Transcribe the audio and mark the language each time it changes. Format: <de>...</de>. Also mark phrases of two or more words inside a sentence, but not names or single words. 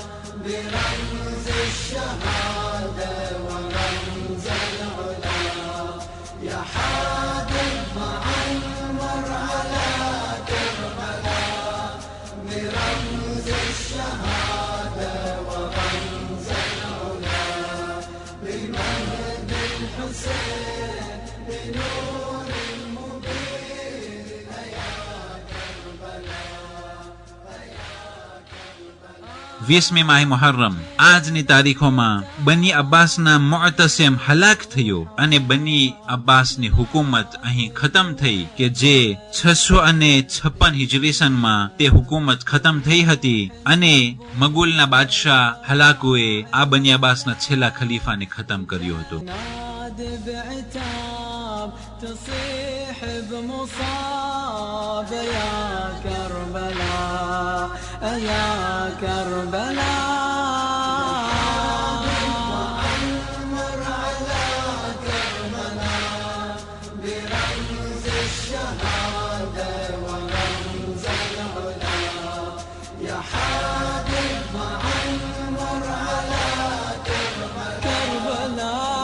<ar>برمز الشهادة ورمز العلا يا حاضر معمر على كربلاء برمز الشهادة ورمز العلا بمهد الحسين بنور المبين يا كربلاء</ar> <gu>20મી માહ મુહર્રમ આજની તારીખોમાં બની અબ્બાસના મુઅતસિમ હલાક થયો અને બની અબ્બાસની હુકુમત અહીં ખતમ થઈ કે જે 656 હિજરી સનમાં તે હુકુમત ખતમ થઈ હતી અને મગુલના બાદશાહ હલાકુએ આ બની અબ્બાસના છેલ્લા ખલીફાને ખતમ કર્યો હતો.</gu> <ar>تصيح بمصاب يا كربلاء يا كربلاء وعمر على كربلاء برمز الشهادة ورمز العلا يا حاضر وعمر على كربلاء</ar>